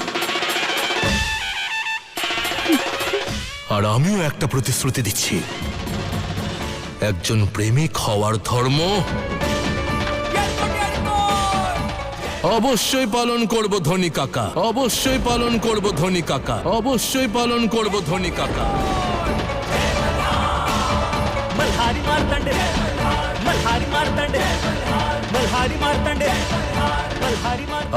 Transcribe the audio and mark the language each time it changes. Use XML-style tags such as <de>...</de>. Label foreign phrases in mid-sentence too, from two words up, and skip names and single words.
<bn>আর আমিও একটা প্রতিশ্রুতি দিচ্ছি, একজন প্রেমিক হওয়ার ধর্ম অবশ্যই পালন করব ধনী কাকা, অবশ্যই পালন করব ধনী কাকা, অবশ্যই পালন করব ধনী কাকা।</bn> <mr>मल्हारी मार्तंड मल्हारी मार्तंड मल्हारी मार्तंड मल्हारी मार्तंड</mr>